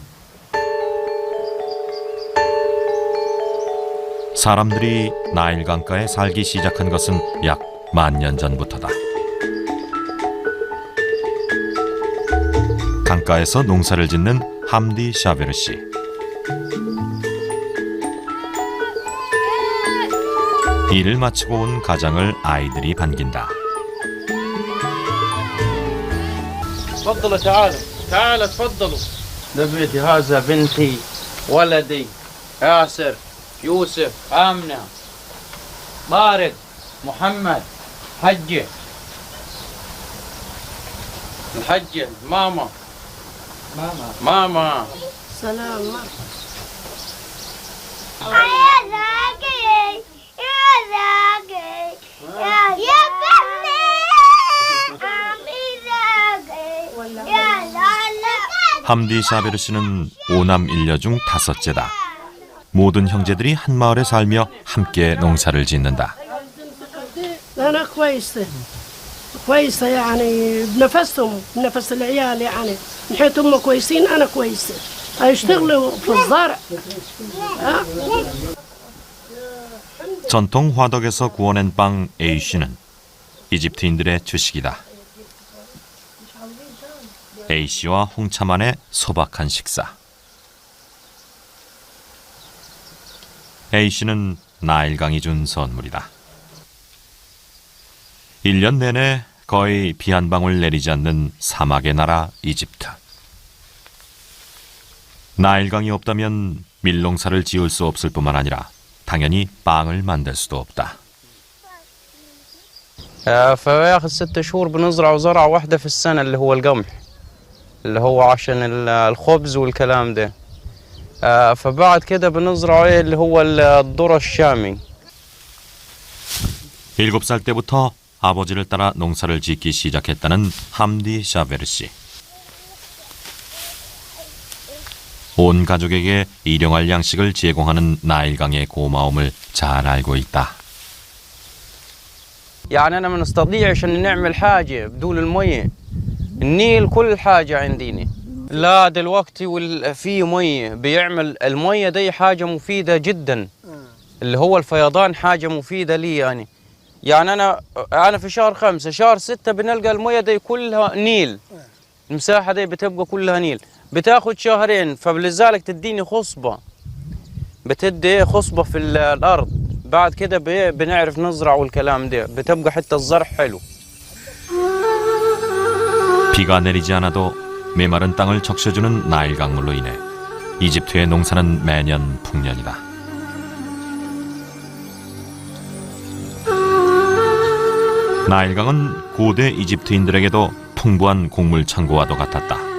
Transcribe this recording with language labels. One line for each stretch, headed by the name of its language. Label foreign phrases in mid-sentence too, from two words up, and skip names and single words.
Korean: 사람들이 나일강가에 살기 시작한 것은 약 10,000년 전부터다. 강가에서 농사를 짓는 함디 샤베르 씨. 일을 마치고 온 가장을 아이들이 반긴다.
Arabic: تفضلوا تعالوا تعالوا تفضلوا ده بيتي هذا بنتي ولدي ياسر يوسف آمنة بارك محمد حجة الحجة ماما ماما سلام
Korean: 함디 샤베르 씨는 5남 1녀 중 5째다. 모든 형제들이 한 마을에 살며 함께 농사를 짓는다.
Arabic: أنا كويسة يعني بنفسهم بنفس العيال يعني من حيث هم كويسين أنا كويسة هيشتغلوا في الزرع.
Korean: 전통 화덕에서 구워낸 빵 에이쉬는 이집트인들의 주식이다. 에이쉬와 홍차만의 소박한 식사. 에이쉬는 나일강이 준 선물이다. 1년 내내 거의 비 한 방울 내리지 않는 사막의 나라 이집트. 나일강이 없다면 밀농사를 지을 수 없을 뿐만 아니라 당연히 빵을 만들 수도 없다.
Arabic: فياخذ 6 شهور بنزرع زرعة واحدة في السنة اللي هو القمح اللي هو عشان الخبز والكلام ده. فبعد كده بنزرع اللي هو الذرة الشامي.
Korean: 7살 때부터 아버지를 따라 농사를 짓기 시작했다는 함디 샤베르 씨. 온 가족에게 일용할 양식을 제공하는 나일강의 고마움을 잘 알고 있다.
Arabic: يعني أنا ما نستطيعش إن نعمل حاجة بدون المية. النيل كل حاجة عندنا. لا دلوقتي في مية بيعمل المية دي حاجة مفيدة جدا. اللي هو الفيضان حاجة مفيدة لي يعني أنا في شهر 5 شهر 6 بنلقى المية دي كلها نيل. المساحة دي بتبقى كلها نيل. بتاخد شهرين فلذلك تديني خصبة. بتدي خصبة في الأرض. بعد كده بنعرف نزرع والكلام ده. بتبقى حتى الزرع حلو.
Korean: 비가 내리지 않아도 메마른 땅을 적셔주는 나일 강물로 인해 이집트의 농사는 매년 풍년이다. 나일강은 고대 이집트인들에게도 풍부한 곡물 창고와도 같았다.